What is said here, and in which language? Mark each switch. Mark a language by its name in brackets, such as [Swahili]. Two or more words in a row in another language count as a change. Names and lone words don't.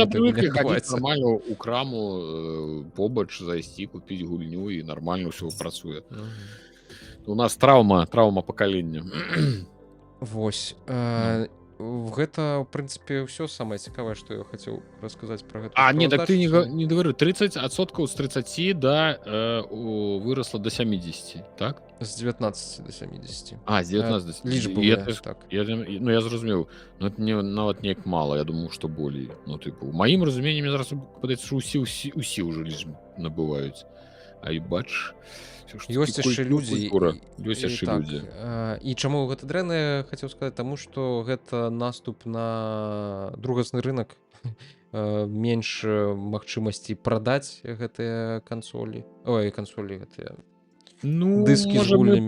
[Belarusian] гэта прывыклі хадзіць нармальна ў краму, побач зайсці, купіць гульню, і нармальна ўсё працуе. У нас траўма пакалення. Вось. Гэта, в прынцыпе, ўсё самае цікавае, што я хацеў расказаць пра гэта. Не, так [Russian] ты не говорю, [Belarusian] 30% з 30 выросла до 70, так? З 19 до 70. З 19 до 70. Лічбавыя, так. Я зразумеў, [Russian] но это [Belarusian] нават неяк мала, я думаю, што болей. Ну, тыпу, у маім разуменні, мне зараз падаецца, што ўсе ўжо лічбы набываюць. А і бач... Ёсць яшчэ людзі. Ёсць яшчэ людзі. І чаму гэта дрэнна, хацеў сказаць, таму што гэта наступ на другасны рынок, менш магчымасці прадаць гэтыя кансолі, гэтыя дыскі з гульнямі.